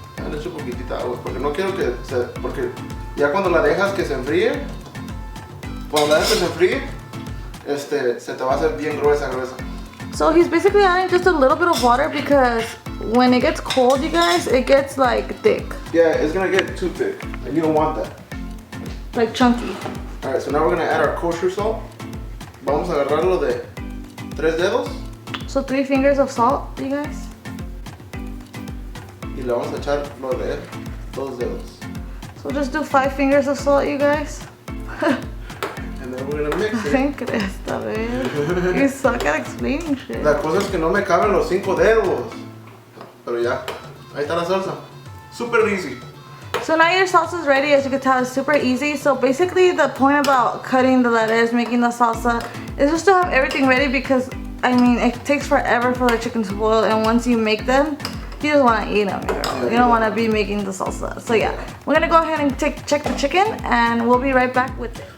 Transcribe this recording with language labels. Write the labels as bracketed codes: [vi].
[es] le echo poquitita agua porque no quiero que se... Porque ya cuando la dejas que se enfríe, cuando la dejas que se enfríe, se te va a hacer bien gruesa. [en] So he's basically adding just a little bit of water because when it gets cold, you guys, it gets like thick. Yeah, it's gonna get too thick and you don't want that. Like chunky. Alright, so now we're gonna add our kosher salt. [es] Vamos a agarrarlo de 3 dedos [en] So 3 fingers of salt, you guys. [es] y le vamos a echar lo de 2 dedos. [en] So just do 5 fingers of salt, you guys. And then we're gonna mix it. [es] ¿Qué crees, vez? [en] You suck at explaining shit. [es] La cosa es que no me caben los 5 dedos. Pero ya, ahí está la salsa. [en] Super easy. So now your salsa is ready. As you can tell, it's super easy. So basically the point about cutting the lettuce, making the salsa, is just to have everything ready because, I mean, it takes forever for the chicken to boil, and once you make them, you just want to eat them, girl. You don't want to be making the salsa. So yeah, we're going to go ahead and check the chicken, and we'll be right back with it.